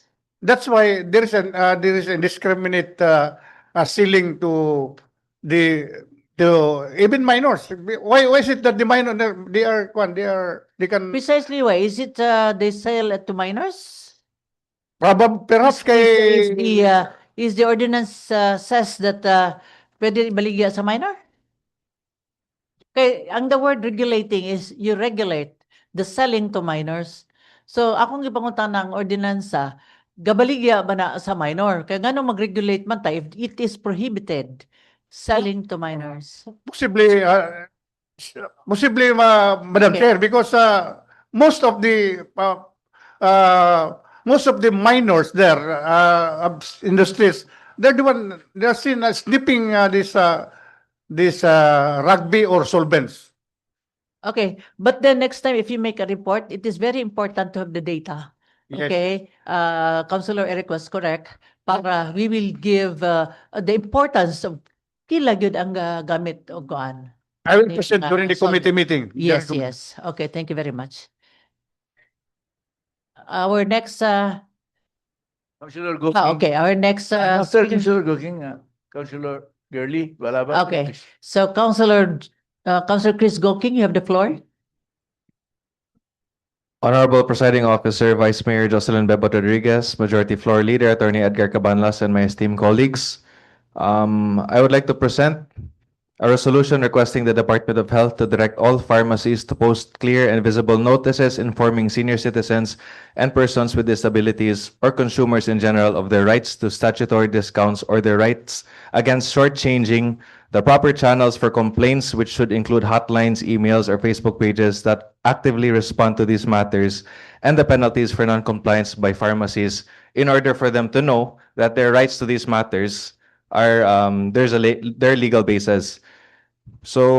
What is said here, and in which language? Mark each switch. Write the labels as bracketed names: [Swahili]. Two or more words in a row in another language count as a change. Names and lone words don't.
[English] that's why there is a indiscriminate selling to even minors. Why is it that the minor they can Precisely why? Is it they sell it to minors? perhaps kay Is the ordinance says that [Cebuano] pwede baligya sa minor? [English] Okay, ang the word regulating is you regulate the selling to minors. [Cebuano] So akong gipangutan ng ordinansa, gabaligya ba na sa minor? Kaya ngano mag-regulate man ta [English] if it is prohibited selling to minors? possibly Madam Okay. Chair, because most of the minors there in the streets, they're seen as snipping this rugby or solvents. Okay, but then next time if you make a report, it is very important to have the data. Yes. Okay, Councilor Eric was correct. Para we will give the importance of [Cebuano] kila gyud ang gamit o kuan. [English] I will present during the committee meeting. Yes, yes. Okay, thank you very much. Our next Councilor Goking. okay, our next After speaker- Councilor Goking, Councilor Girly, [Cebuano] wala ba? [English] Okay. So Councilor Chris Goking, you have the floor. Honorable Presiding Officer, Vice Mayor Jocelyn Bebot Rodriguez, Majority Floor Leader Attorney Edgar Cabanlas, and my esteemed colleagues. I would like to present a resolution requesting the Department of Health to direct all pharmacies to post clear and visible notices informing senior citizens and persons with disabilities or consumers in general of their rights to statutory discounts or their rights against shortchanging, the proper channels for complaints, which should include hotlines, emails, or Facebook pages that actively respond to these matters, and the penalties for non-compliance by pharmacies in order for them to know that their rights to these matters are their legal basis.